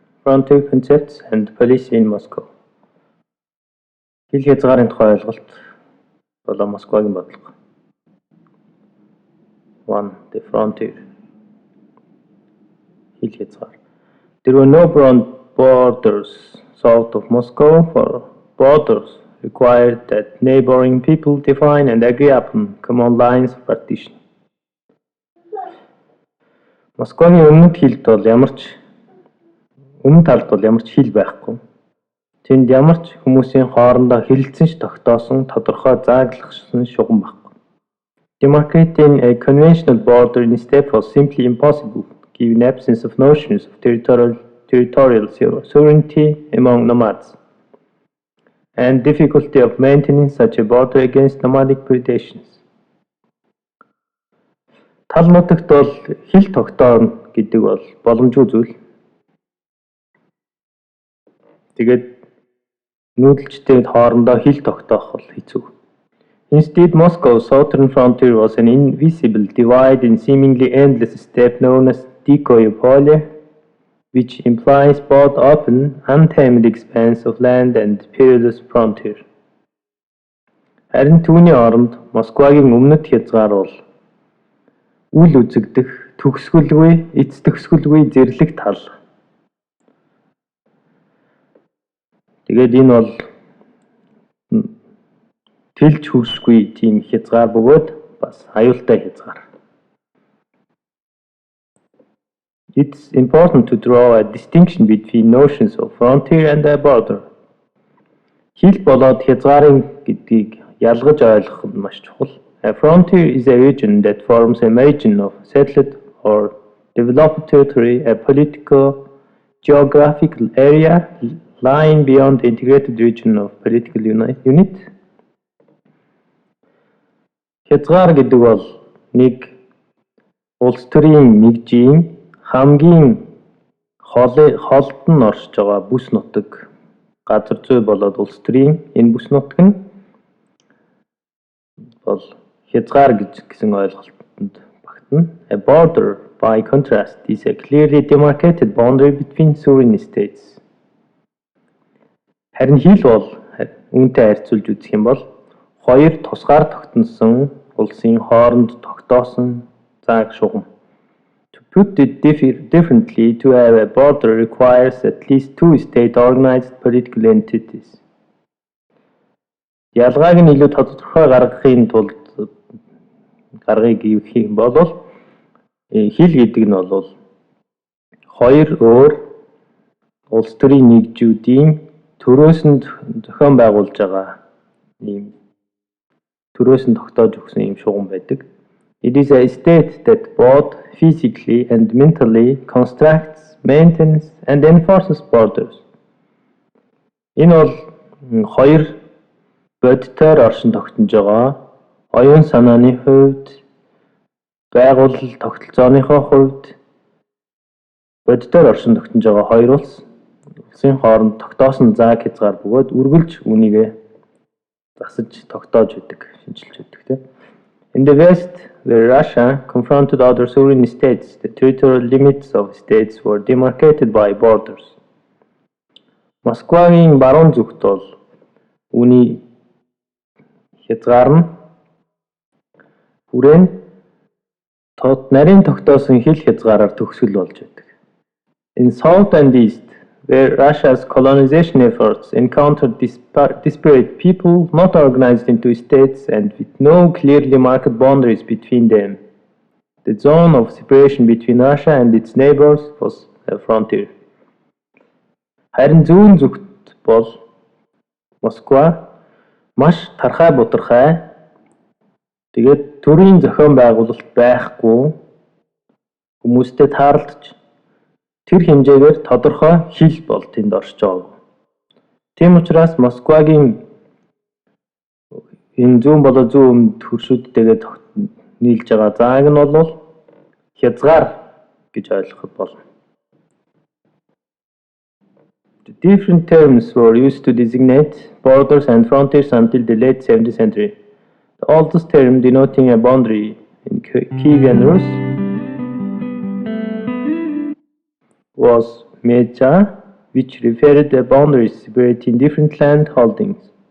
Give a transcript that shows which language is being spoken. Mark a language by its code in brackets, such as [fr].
[en] Frontier concepts and policy in Moscow. [mn] Хил хязгаарын тухай ойлголт болон Москвагийн бодлого. [en] 1. The frontier. [mn] Хил хязгаар. [en] There were no borders south of Moscow, for borders required that neighboring people define and agree upon common lines of partition. [mn] Москвагийн өмнөд хилд бол өмнө талд бол ямар ч хил байхгүй. Тэнд ямар ч хүмүүсийн хоорондоо хэлэлцэн тогтоосон тодорхой зааглахсан шугам байхгүй. [en] Demarcating a conventional border in step was simply impossible, given absence of notions of territorial sovereignty among nomads, and difficulty of maintaining such a border against nomadic predations. [mn] Тал нутагт бол хил тогтооно гэдэг бол боломжгүй зүйл. Тэгээд нүүдэлчтэй хоорондоо хил тогтоох бол хэцүү. [en] Instead, Moscow's southern frontier was an invisible divide in seemingly endless steppe known as Dikое polе, which implies both open, untamed expanse of land and perilous frontier. [mn] Харин түүний оронд Москвагийн өмнөд хязгаар бол үл үзэгдэх, төгсгөлгүй, эц төгсгөлгүй зэрлэг тал. Тэгээд энэ бол тэлж хүршгүй тийм хязгаар бөгөөд бас аюултай хязгаар. [en] It's important to draw a distinction between notions of frontier and a border. [mn] Хил болоод хязгаарын гэдгийг ялгаж ойлгох нь маш чухал. [en] A frontier is a region that forms a margin of settled or developed territory, a political, geographical area lying beyond the integrated region of political unit. [mn] Хязгаар гэдэг бол нэг улс төрийн нэгжийн хамгийн холд нь оршиж байгаа бүс нутаг газар зүй болоод улс төрийн энэ бүс нутаг нь бол хязгаар гэсэн ойлголтод багтана. [en] A border, by contrast, is a clearly demarcated boundary between sovereign states. [mn] Харин хил бол үүнтэй харьцуулж үзэх юм бол хоёр тусгаар тогтносон улсын хооронд тогтоосон зааг шугам. [en] To put it differently, to have a border requires at least two state-organized political entities. [mn] Ялгааг нь илүү тодорхой гаргахын тулд гаргыг гэх юм бол хил гэдэг нь бол хоёр өөр улс төрийн нэгжүүдийн төрөөс нь зохион байгуулж байгаа ийм төрөөс нь тогтоож өгсөн ийм шугам байдаг. [en] It is a state that both physically and mentally constructs, maintains and enforces borders. [mn] Энэ бол хоёр бодитоор оршин тогтнож байгаа оюун санааны хувьд, байгууллал тогтолцооныхоо хувьд бодитоор оршин тогтнож байгаа хоёр улсын хооронд тогтоосон зааг хязгаар бөгөөд үргэлж үүнийгээ засаж тогтоож өгдөг, шинжилж өгдөг тийм. [en] In the West, where Russia confronted other sovereign states, the territorial limits of states were demarcated by borders. [mn] Москвагийн баруун зүгт бол үүний хязгаар нь хүрээнд нэрийн тогтоосон хил хязгаараар төгсгөл болж байдаг. [en] In South and East, where Russia's colonization efforts encountered disparate people not organized into states and with no clearly marked boundaries between them, the zone of separation between Russia and its neighbors was a frontier. [mn] Харин зүүн зүгт бол Москва маш тархай бутархай тэгээд төрийн зохион байгуулалт байхгүй хүмүүстэй таарлаж тэр хэмжээгээр тодорхой хил бол тэнд оршиж байгаа. Тийм учраас Москвагийн энэ зүүн болоо зүүн өмнөд хөршүүдтэйгээ нийлж байгаа зааг нь бол хязгаар гэж ойлгоход болно. [en] The different terms were used to designate borders and frontiers until the late 17th century. The oldest term denoting a boundary in Kievan Rus was межа, which referred the boundaries separating different land holdings.